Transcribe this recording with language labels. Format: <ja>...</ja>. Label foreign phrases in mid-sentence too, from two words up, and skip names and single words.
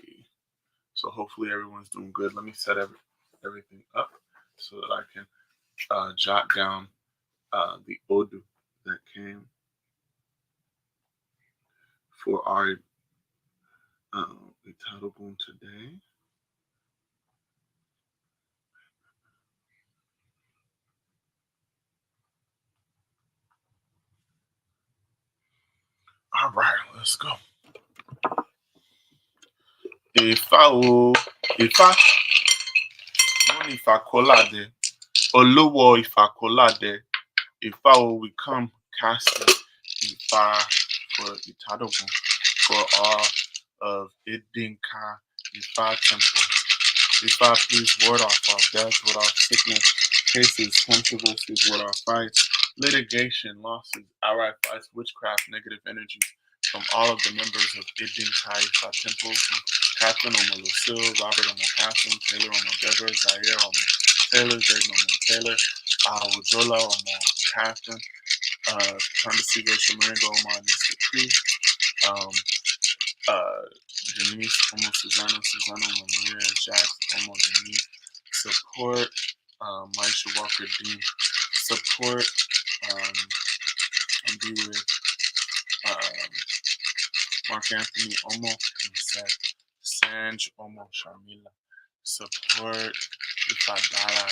<en>So hopefully everyone's doing good. Let me set everything up so that I can jot down the Odu that came for our ITADOGUN today. All right, let's go.</en> <yo>Ifa o, Ifa, Moni Ifakolade, Olowo Ifakolade, Ifa o,</yo> <en>we come casting Ifa for ITADOGUN for all of Idinka Ifa Temple. Ifa, please ward off our death, ward off sickness, cases, controversies, ward off fights, litigation, losses, outright fights, witchcraft, negative energy from all of the members of Idinka Ifa Temple, from Catherine Omo Lucille, Robert Omo Catherine, Taylor Omo Deborah, Zaire Omo Taylor, Zayden Omo Taylor, Wujola Omo Catherine, Kandasigo Shamaringo Omo Mr. Denise Omo Susano, Susano Omo Maria, Jack Omo Denise, support Maisha Walker Dean, support and be with Mark Anthony Omo, and said Sanj Omo Sharmila. Support Ifadara.</en>